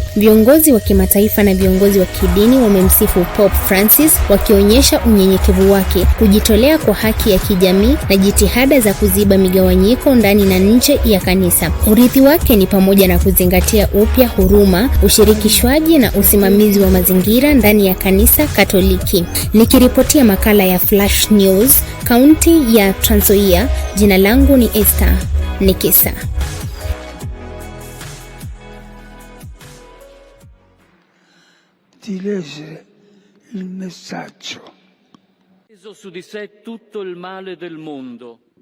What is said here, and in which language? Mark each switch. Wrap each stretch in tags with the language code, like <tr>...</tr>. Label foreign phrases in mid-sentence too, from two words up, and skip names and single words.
<sw>Viongozi wa kimataifa na viongozi wa kidini wamemsifu Pope Francis, wakionyesha unyenyekevu wake, kujitolea kwa haki ya kijamii na jitihada za kuziba migawanyiko ndani na nje ya kanisa. Urithi wake ni pamoja na kuzingatia upya huruma, ushirikishwaji na usimamizi wa mazingira ndani ya kanisa Katoliki. Nikiripotia makala ya Flash News, kaunti ya Trans Nzoia, jina langu ni Esther Nikisa.</sw> <it>Di leggere il messaggio. Preso su di sé tutto il male del mondo.</it>